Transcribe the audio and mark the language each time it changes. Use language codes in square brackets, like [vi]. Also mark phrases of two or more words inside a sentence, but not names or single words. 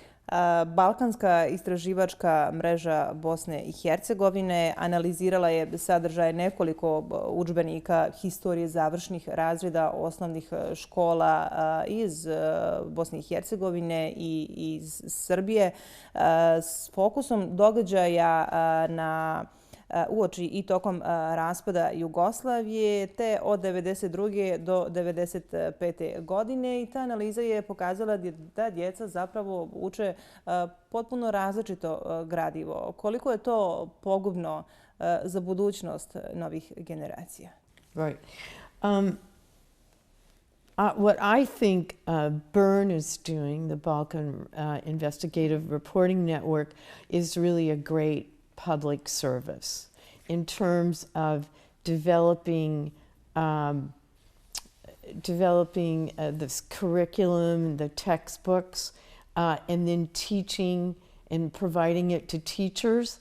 [bs] Balkanska istraživačka mreža Bosne i Hercegovine analizirala je sadržaj nekoliko udžbenika historije završnih razreda osnovnih škola iz Bosne i Hercegovine i iz Srbije s fokusom događaja na uoči i tokom raspada Jugoslavije, te od 1992. do 1995. godine. I ta analiza je pokazala da djeca zapravo uče potpuno različito gradivo. Koliko je to pogubno za budućnost novih generacija? [en] Right. What I think BIRN is doing, the Balkan Investigative Reporting Network, is really a great public service in terms of developing this curriculum, the textbooks, and then teaching and providing it to teachers.